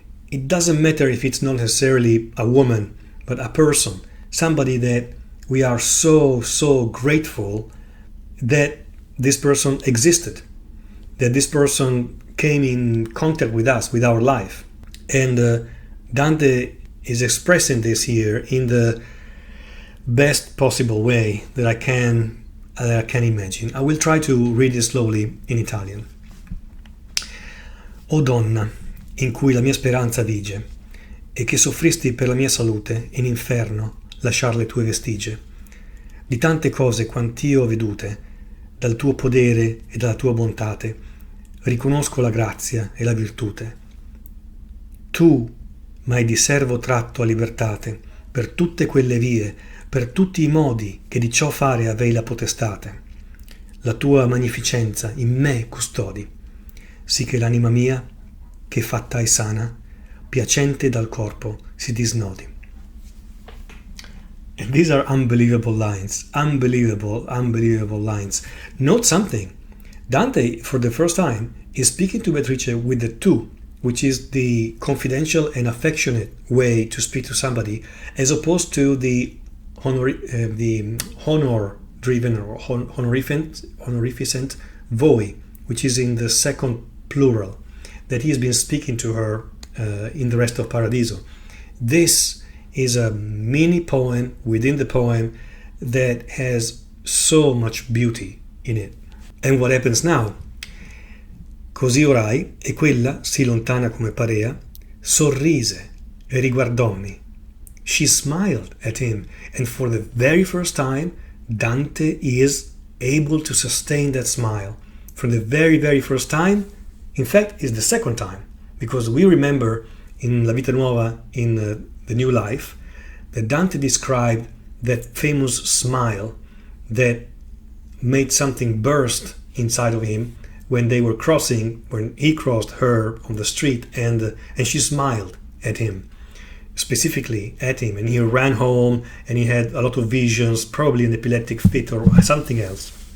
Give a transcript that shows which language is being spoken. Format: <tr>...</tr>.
<en>It doesn't matter if it's not necessarily a woman, but a person, somebody that we are so grateful that this person existed, that this person came in contact with us, with our life. And Dante is expressing this here in the best possible way that I can imagine. I will try to read it slowly in Italian.</en> <it>O donna, in cui la mia speranza vige, e che soffristi per la mia salute in inferno lasciar le tue vestigie, di tante cose quant'io ho vedute, dal tuo podere e dalla tua bontate, riconosco la grazia e la virtute. Tu m'hai di servo tratto a libertate, per tutte quelle vie, per tutti i modi che di ciò fare avei la potestate. La tua magnificenza in me custodi, sì che l'anima mia, che fatta è sana, piacente dal corpo si disnodi.</it> <en>And these are unbelievable lines, unbelievable lines. Note something. Dante, for the first time, is speaking to Beatrice with the tu, which is the confidential and affectionate way to speak to somebody, as opposed to the honor-driven or honorificent voi, which is in the second plural, that he has been speaking to her in the rest of Paradiso. This is a mini poem within the poem that has so much beauty in it. And what happens now?</en> <it>Così orai, e quella, sì lontana come parea, sorrise e riguardòmi.</it> <en>She smiled at him, and for the very first time, Dante is able to sustain that smile. For the very, very first time, in fact, it's the second time, because we remember in La Vita Nuova, in the New Life, that Dante described that famous smile that made something burst inside of him when they were crossing, when he crossed her on the street, and she smiled at him, specifically at him, and he ran home and he had a lot of visions, probably an epileptic fit or something else.</en>